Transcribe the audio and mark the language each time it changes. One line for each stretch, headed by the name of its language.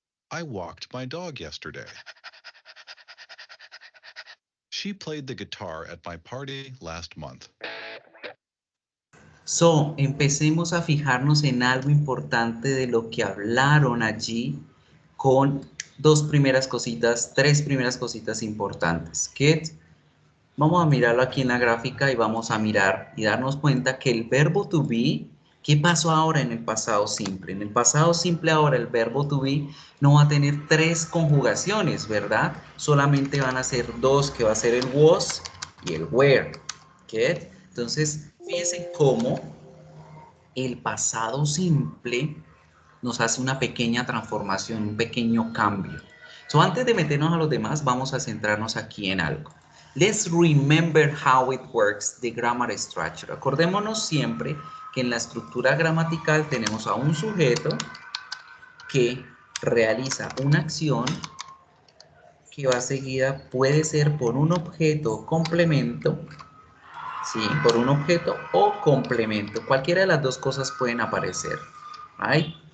English: I walked my dog yesterday. She played the guitar at my party last month.
Spanish: So, empecemos a fijarnos en algo importante de lo que hablaron allí con dos primeras cositas, tres primeras cositas importantes. Get. Vamos a mirarlo aquí en la gráfica y vamos a mirar y darnos cuenta que el verbo to be ¿Qué pasó ahora en el pasado simple? En el pasado simple ahora el verbo to be no va a tener 3 conjugaciones, ¿verdad? Solamente van a ser 2, que va a ser el was y el were. ¿Qué? Entonces, fíjense cómo el pasado simple nos hace una pequeña transformación, un pequeño cambio. So, antes de meternos a los demás, vamos a centrarnos aquí en algo.
English: Let's remember how it works, the grammar structure.
Spanish: Acordémonos siempre que en la estructura gramatical tenemos a un sujeto que realiza una acción que va seguida, puede ser por un objeto complemento, ¿sí? Por un objeto o complemento. Cualquiera de las dos cosas pueden aparecer, ¿right?